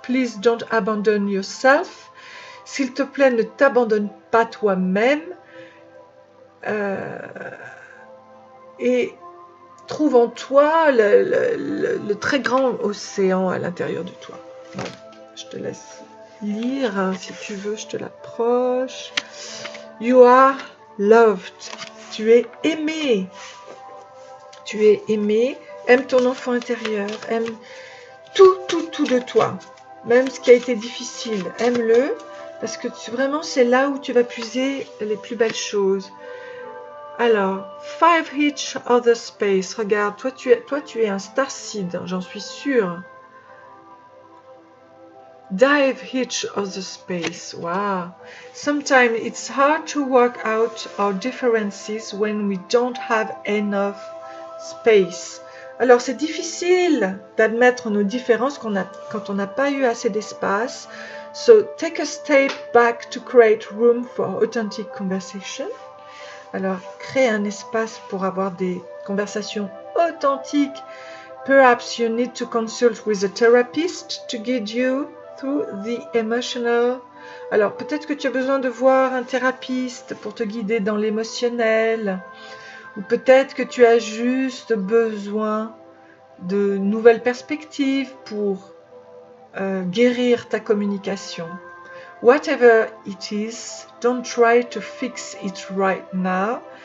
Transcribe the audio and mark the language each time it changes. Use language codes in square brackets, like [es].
[en] Please don't abandon yourself. [fr] S'il te plaît, ne t'abandonne pas toi-même. Et trouve en toi le très grand océan à l'intérieur de toi. Voilà. Je te laisse lire, hein, si tu veux, je te l'approche. [en] You are loved. [fr] Tu es aimé. Tu es aimé. Aime ton enfant intérieur. Aime tout de toi. Même ce qui a été difficile. Aime-le. Parce que vraiment, c'est là où tu vas puiser les plus belles choses. Alors, [en] 5 each other space. [fr] Regarde, toi tu es un starseed, j'en suis sûre. [en] Dive each other space. Wow. Sometimes it's hard to work out our differences when we don't have enough space. [fr] Alors, c'est difficile d'admettre nos différences quand on n'a pas eu assez d'espace. [en] So, take a step back to create room for authentic conversation. [fr] Alors, crée un espace pour avoir des conversations authentiques. [en] Perhaps you need to consult with a therapist to guide you through the emotional. [fr] Alors, peut-être que tu as besoin de voir un thérapeute pour te guider dans l'émotionnel. Ou peut-être que tu as juste besoin de nouvelles perspectives pour guérir ta communication. [en] Whatever it is, don't try to fix it right now.